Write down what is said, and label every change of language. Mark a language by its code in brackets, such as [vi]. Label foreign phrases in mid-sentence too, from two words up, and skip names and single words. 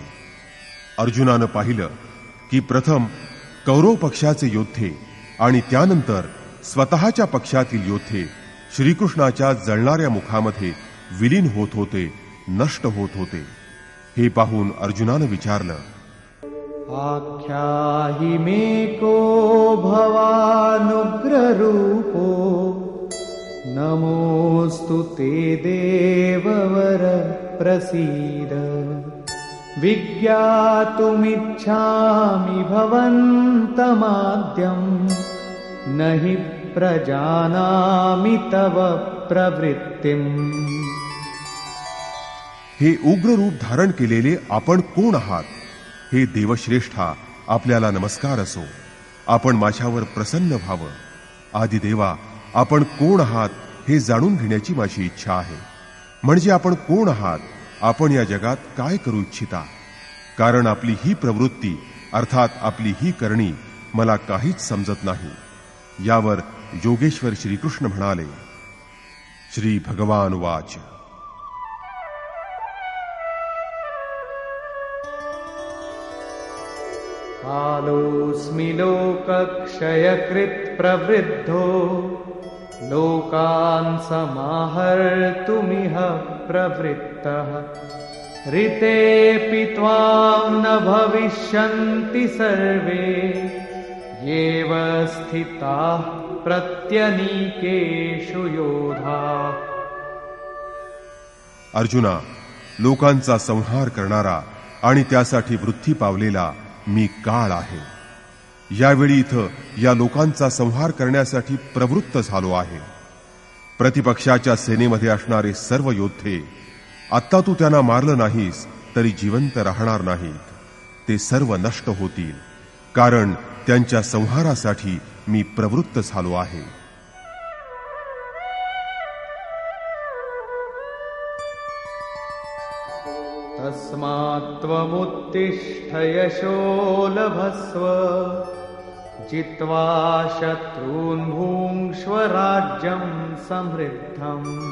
[mr] अर्जुनानं पाहिलं की प्रथम कौरव पक्षाचे योद्धे आणि त्यानंतर स्वतःच्या पक्षातील योद्धे श्रीकृष्णाच्या जळणाऱ्या मुखामध्ये विलीन होत होते, नष्ट होत होते। हे पाहून अर्जुनानं विचारलं, [sa] आख्याहि मे को भवानुग्ररूपो नमोऽस्तु ते देववर प्रसीद विज्ञातुमिच्छामि भवन्तमाद्यं न हि प्रजानामि तव प्रवृत्तिम्। [mr] हे उग्र रूप धारण केलेले आपण कोण आहात? हे देवश्रेष्ठा, आपल्याला नमस्कार असो। आपण माझ्यावर प्रसन्न व्हावं। आदिदेवा, आपण कोण आहात हे जाणून घेण्याची माझी इच्छा आहे। म्हणजे आपण कोण आहात, आपण या जगात काय करू इच्छिता? कारण आपली ही प्रवृत्ती अर्थात आपली ही करणी मला काहीच समजत नाही। यावर योगेश्वर श्रीकृष्ण म्हणाले, [sa] श्री भगवान वाच, कालोऽस्मि लोकक्षयकृत् प्रवृद्धो लोकान् समाहर्तुमिह प्रवृत्तः ऋतेऽपि त्वां न भविष्यन्ति सर्वे येव स्थिताः प्रत्यनीकेषु योधाः। [mr] अर्जुना, लोकांचा संहार करणारा आणि त्यासाठी वृत्ती पावलेला मी काळ आहे। यावेळी इथं या लोकांचा संहार करण्यासाठी प्रवृत्त झालो आहे। प्रतिपक्षाच्या सेनेमध्ये असणारे सर्व योद्धे आत्ता तू त्यांना मारलं नाहीस तरी जिवंत राहणार नाहीत, ते सर्व नष्ट होतील, कारण त्यांच्या संहारासाठी मी प्रवृत्त झालो आहे। [sa] तस्मात्त्वमुत्तिष्ठ यशो लभस्व जित्वा शत्रून् भुङ्क्ष्व राज्यं समृद्धम्